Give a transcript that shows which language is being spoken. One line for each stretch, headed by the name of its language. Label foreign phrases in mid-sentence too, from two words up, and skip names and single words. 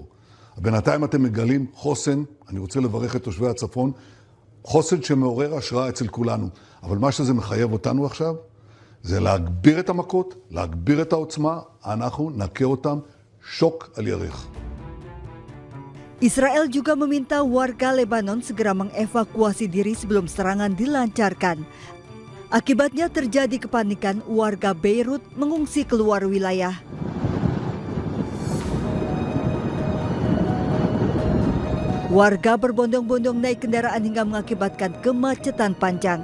Hebrew: בינתיים אתם מגלים חוסן, אני רוצה לברך את תושבי הצפון, חוסן שמעורר השראה אצל כולנו. אבל מה שזה מחייב אותנו עכשיו, זה להגביר את המכות, להגביר את העוצמה, אנחנו נכה אותם שוק על ירך.
Indonesian: Israel juga meminta warga Lebanon segera mengevakuasi diri sebelum serangan dilancarkan. Akibatnya terjadi kepanikan, warga Beirut mengungsi keluar wilayah. Warga berbondong-bondong naik kendaraan hingga mengakibatkan kemacetan panjang.